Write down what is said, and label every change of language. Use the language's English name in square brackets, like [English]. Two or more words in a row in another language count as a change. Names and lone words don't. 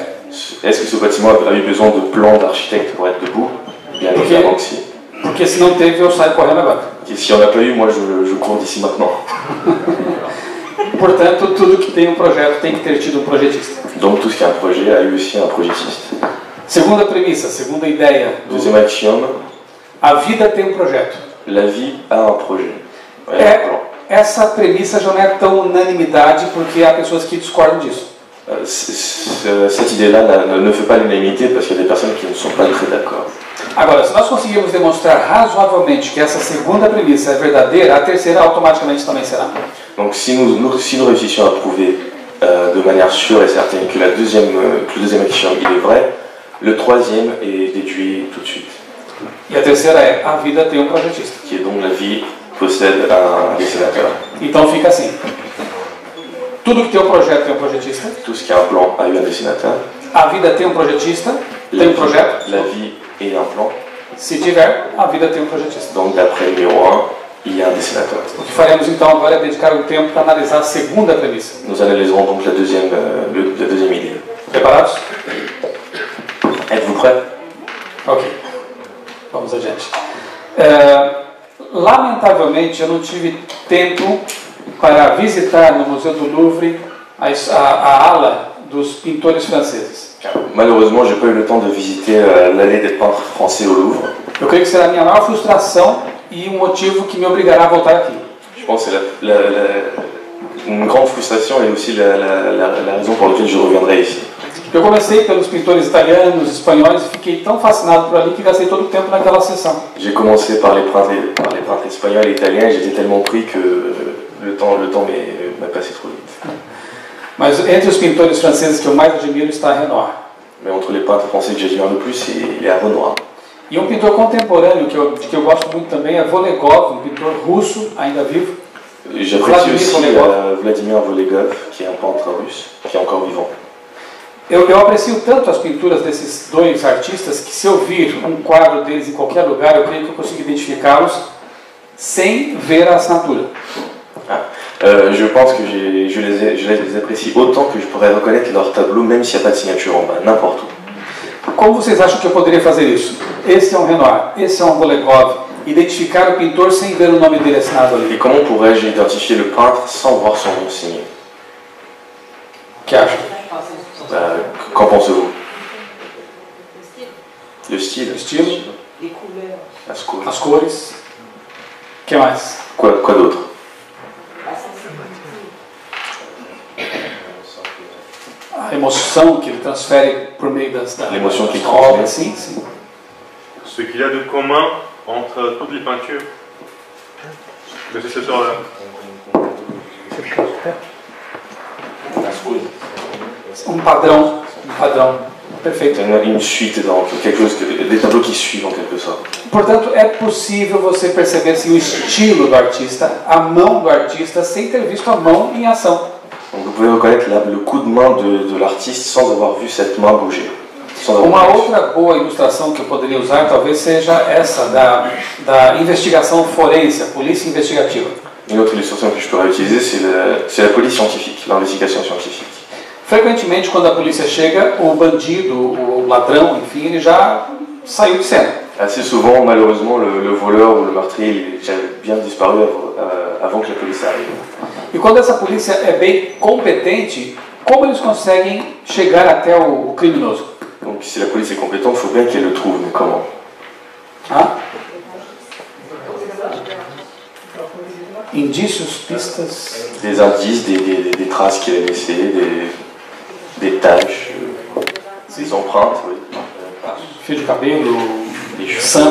[French] Est-ce que ce bâtiment a eu besoin de plans d'architecte pour être debout? Bien évidemment que si. [Portuguese] Porque se não teve, eu saio correndo agora. [French] Et si on n'a pas eu, moi je cours d'ici maintenant. [Portuguese] Portanto, tudo que tem um projeto tem que ter tido um projetista. [French] Donc tout ce qui a un projet a eu aussi un projetiste. [Portuguese] Segunda premissa, segunda ideia. [French] Deuxième axiome. [Portuguese] A vida tem um projeto. [French] La vie a un projet. Ouais, un plan. [Portuguese] Essa premissa já não é tão unanimidade porque há pessoas que discordam disso. [French] Cette idée-là ne fait pas l'unanimité parce qu'il y a des personnes qui ne sont pas très d'accord. [Portuguese] Agora, se nós conseguirmos demonstrar razoavelmente que essa segunda premissa é verdadeira, a terceira automaticamente também será. [French] Donc si nous réussissions à prouver de manière sûre et certaine que le deuxième axiome il est vrai, le troisième est déduit tout de suite. [Portuguese] E a terceira é, a vida tem um projetista. [French] Qui est donc la vie possède un dessinateur. [Portuguese] Então fica assim. Tudo que tem um projeto tem um projetista. [French] Tout ce qui a un plan a eu un dessinateur. [Portuguese] A vida tem um projetista, tem um projeto. [French] La vie est un plan. [Portuguese] Se tiver, a vida tem um projetista. [French] Donc d'après le numéro 1, il y a un dessinateur. [Portuguese] O que faremos então agora é dedicar um tempo para analisar a segunda premissa. [French] Nous analyserons donc la deuxième idée. [Portuguese] Preparados? [French] Êtes-vous prêts? [Portuguese] Ok. Vamos adiante. Lamentavelmente, eu não tive tempo para visitar no Museu do Louvre a ala dos pintores franceses. [French] Malheureusement, j'ai pas eu le temps de visiter l'allée des peintres français au Louvre. [Portuguese] Eu creio que será a minha maior frustração e um motivo que me obrigará a voltar aqui. [French] Je pense que c'est une grande frustration et aussi la raison pour laquelle je reviendrai ici. [Portuguese] Eu comecei pelos pintores italianos, espanhóis e fiquei tão fascinado por ali que gastei todo o tempo naquela sessão. [French] J'ai commencé par les peintres espagnols et italiens et j'étais tellement pris que le temps m'a passé trop vite. [Portuguese] Mas entre os pintores franceses que eu mais admiro está Renoir. [French] Mais entre les peintres français que j'admire le plus, il y a Renoir. [Portuguese] E um pintor contemporâneo de que eu gosto muito também é Volegov, um pintor russo, ainda vivo. [French] J'apprécie aussi Vladimir Volegov, qui est un peintre russe, qui est encore vivant. [Portuguese] Eu aprecio tanto as pinturas desses dois artistas que se eu vir um quadro deles em qualquer lugar, eu creio que eu consigo identificá-los sem ver a assinatura. [French] Je pense que je les apprécie autant que je pourrais reconnaître leur tableau, même s'il n'y a pas de signature en bas, n'importe où. [Portuguese] Como vocês acham que eu poderia fazer isso? Esse é um Renoir, esse é um Volegov. Identificar o pintor sem ver o nome dele assinado ali. [French] Et comment pourrais-je identifier le peintre sans voir son nom signé? [Portuguese] O que acham? [French] Qu'en pensez-vous? Le style. [Portuguese] O estilo, [French] Les couleurs, [Portuguese] As cores. as cores. O que mais? [French] Quoi d'autre? la sensibilité. [Portuguese] A emoção que ele transfere por meio das [French] L'émotion qu'il [Portuguese] obras. [French] transmet. [Portuguese] Sim. [French] Ce qu'il y a de commun entre toutes les peintures de ces auteurs-là. [Portuguese] As cores. Um padrão. Perfeito. [French] Une suite, quelque chose, des tableaux qui suivent en quelque sorte. [Portuguese] Portanto, é possível você perceber assim, o estilo do artista, a mão do artista, sem ter visto a mão em ação. [French] Donc vous pouvez reconnaître le coup de main de l'artiste sans avoir vu cette main bouger. [Portuguese] Uma outra boa ilustração que eu poderia usar talvez seja essa da investigação forense, a polícia investigativa. [French] Une autre illustration que je pourrais utiliser, c'est la police scientifique, l'investigation scientifique. [Portuguese] Frequentemente, quando a polícia chega, o bandido, o ladrão, enfim, ele já saiu de cena. [French] Assez souvent, malheureusement, le voleur ou le meurtrier il est déjà bien disparu avant que la police arrive. [Portuguese] E quando essa polícia é bem competente, como eles conseguem chegar até o criminoso? [French] Donc si la police est compétente, il faut bien qu'elle le trouve, mais comment? [Portuguese] Indícios, pistas. [French] Des indices, des traces qu'il a laissées, des taches, des empreintes, oui. [Portuguese] Fio de cabelo, [French] Des